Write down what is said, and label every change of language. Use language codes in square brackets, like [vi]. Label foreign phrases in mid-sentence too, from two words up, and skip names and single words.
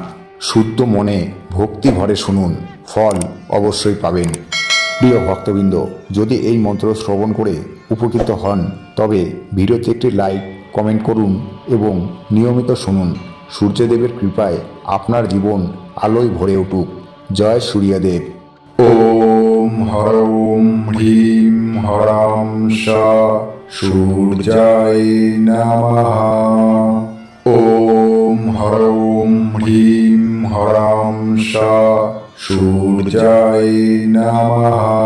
[bn] শুদ্ধ মনে ভক্তি ভরে শুনুন, ফল অবশ্যই পাবেন। প্রিয় ভক্তবৃন্দ, যদি এই মন্ত্র শ্রবণ করে উপকৃত হন তবে ভিডিওতে একটি লাইক, কমেন্ট করুন এবং নিয়মিত শুনুন। সূর্যদেবের কৃপায় আপনার জীবন আলোয় ভরে উঠুক। জয় সূর্যদেব। [sa] ওম হরৌম হ্রিম হরাম সা সূর্যায় নমঃ। ওম হরৌম হ্রিম হরাম সা সূর্যায় নমঃ।